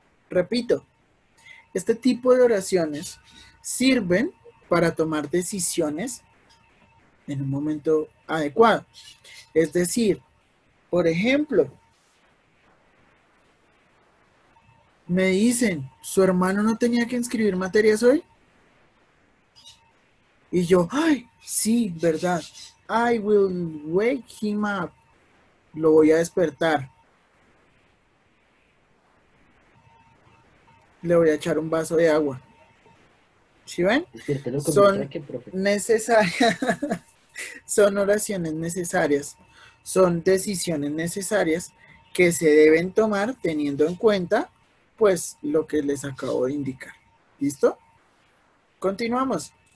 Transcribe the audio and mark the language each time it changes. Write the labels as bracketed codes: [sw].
[es] Repito, este tipo de oraciones sirven para tomar decisiones en un momento adecuado. Es decir, por ejemplo, me dicen, ¿su hermano no tenía que inscribir materias hoy? Y yo, ay, sí, verdad. [en] I will wake him up. [es] Lo voy a despertar. le voy a echar un vaso de agua. ¿Sí ven? Despiértelo con un Son traque, profe. necesarias, son oraciones necesarias, son decisiones necesarias que se deben tomar teniendo en cuenta, pues, lo que les acabo de indicar. ¿Listo? Continuamos.